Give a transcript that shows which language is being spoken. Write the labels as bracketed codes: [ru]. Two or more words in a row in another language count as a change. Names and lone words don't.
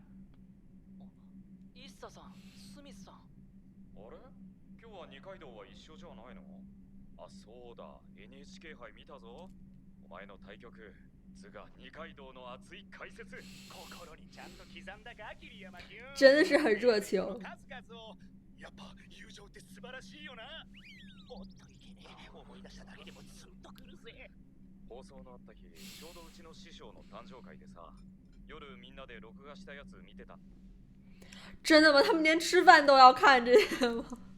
[ja] イッサさん、スミスさん。あれ今日は二階堂は一緒じゃないの？あ、そうだ、NHK 杯見たぞ。お前の対局、図が二階堂の熱い解説。心にちゃんと刻んだか、桐山君。 [zh] 真的是很热情。 [ja] 数々を。やっぱ友情って素晴らしいよな。おっといけねえ。思い出しただけでもツンとくるぜ。放送のあった日、ちょうどうちの師匠の誕生会でさ、夜みんなで録画したやつ見てた。 [zh] 真的吗？他们连吃饭都要看这个吗？